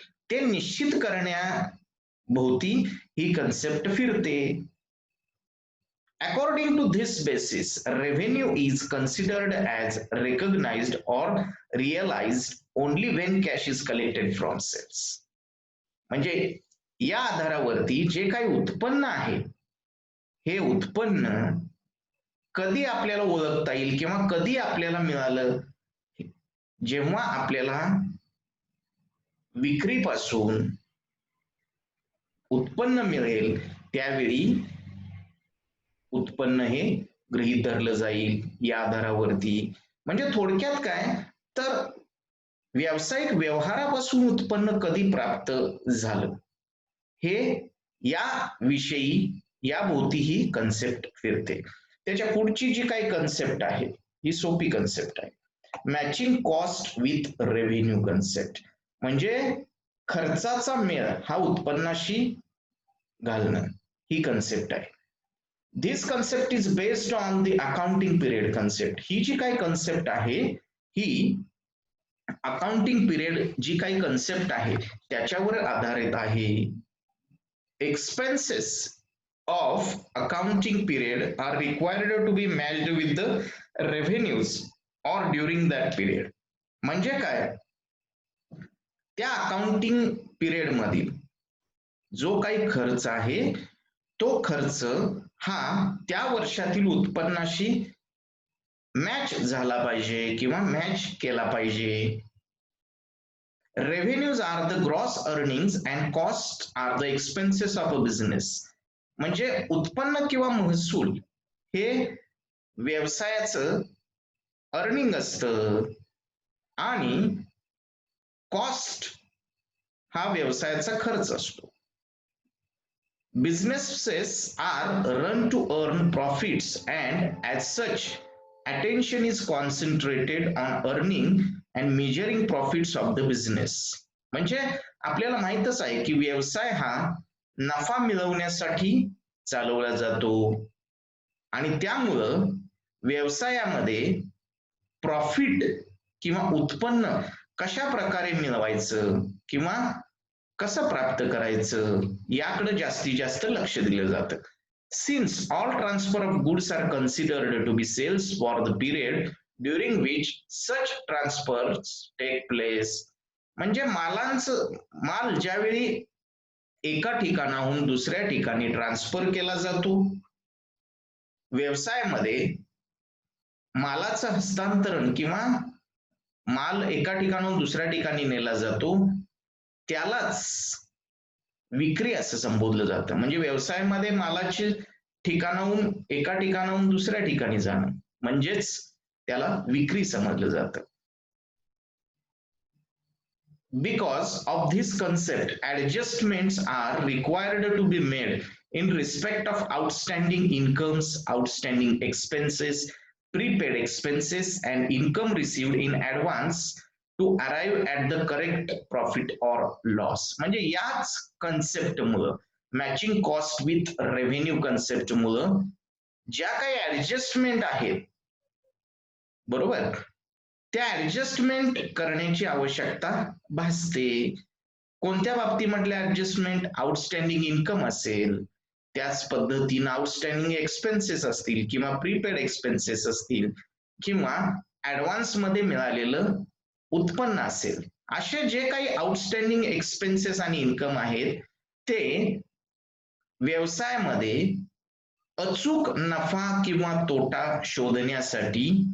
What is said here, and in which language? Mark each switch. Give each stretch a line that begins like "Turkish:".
Marathi: ते निश्चित करण्याभोवती ही कन्सेप्ट फिरते.
English: According to this basis, revenue is considered as recognized or realized only when cash is collected from sales.
Marathi: म्हणजे या आधारावरती जे काही उत्पन्न आहे हे उत्पन्न कधी आपल्याला ओळखता येईल किंवा कधी आपल्याला मिळालं, जेव्हा आपल्याला विक्रीपासून उत्पन्न मिळेल त्यावेळी उत्पन्न हे गृहीत धरलं जाईल या आधारावरती. म्हणजे थोडक्यात काय तर व्यावसायिक व्यवहारापासून उत्पन्न कधी प्राप्त झालं हे या विषयी या भोवती ही कन्सेप्ट फिरते. त्याच्या पुढची जी काही कन्सेप्ट आहे ही सोपी कन्सेप्ट आहे, matching cost with revenue concept. म्हणजे खर्चाचा मेळ हा उत्पन्नाशी घालणं ही कन्सेप्ट आहे.
English: This concept is based on the accounting period concept.
Marathi: ही जी काही कन्सेप्ट आहे ही अकाउंटिंग पिरियड जी काही कन्सेप्ट आहे त्याच्यावर आधारित आहे.
English: Expenses of accounting period are required to be matched with the revenues or during that period.
Marathi: म्हणजे काय त्या अकाउंटिंग पिरियड मधील जो काही खर्च आहे तो खर्च हा त्या वर्षातील उत्पन्नाशी मॅच झाला पाहिजे किंवा मॅच केला पाहिजे.
English: Revenues are the gross earnings and costs are the expenses of a business.
Marathi: म्हणजे उत्पन्न किंवा महसूल हे व्यवसायाचं अर्निंग असतं आणि कॉस्ट हा व्यवसायाचा खर्च असतो.
English: Businesses are run to earn profits and as such attention is concentrated on earning and measuring profits of the business.
Marathi: म्हणजे आपल्याला माहितच आहे की व्यवसाय हा नफा मिळवण्यासाठी चालवला जातो आणि त्यामुळं व्यवसायामध्ये प्रॉफिट किंवा उत्पन्न कशा प्रकारे मिळवायचं किंवा कसं प्राप्त करायचं याकडे जास्तीत जास्त लक्ष दिलं जातं.
English: Since all transfer of goods are considered to be sales for the period during which such transfers take place.
Marathi: म्हणजे माल ज्यावेळी एका ठिकाणाहून दुसऱ्या ठिकाणी ट्रान्सफर केला जातो, व्यवसायामध्ये मालाचं हस्तांतरण किंवा माल एका ठिकाणाहून दुसऱ्या ठिकाणी नेला जातो त्यालाच विक्री असं संबोधलं जातं. म्हणजे व्यवसायामध्ये मालाची ठिकाणाहून एका ठिकाणाहून दुसऱ्या ठिकाणी जाणं म्हणजेच त्याला विक्री समजलं जातं.
English: Because of this concept, adjustments are required to be made in respect of outstanding incomes, outstanding expenses, prepaid expenses, and income received in advance to arrive at the correct profit or loss.
Marathi: म्हणजे याच concept मुळे matching cost with revenue concept मुळे ज्या काही adjustment आहेत बरोबर त्या adjustment करण्याची आवश्यकता भासते. कोणत्या बाबतीमधल्या ऍडजस्टमेंट? आउटस्टँडिंग इन्कम असेल, त्याच पद्धतीने आउटस्टँडिंग एक्सपेन्सेस असतील किंवा प्रीपेड एक्सपेन्सेस असतील किंवा ऍडव्हान्स मध्ये मिळालेलं उत्पन्न असेल, असे जे काही आउटस्टँडिंग एक्सपेन्सेस आणि इन्कम आहेत ते व्यवसायामध्ये अचूक नफा किंवा तोटा शोधण्यासाठी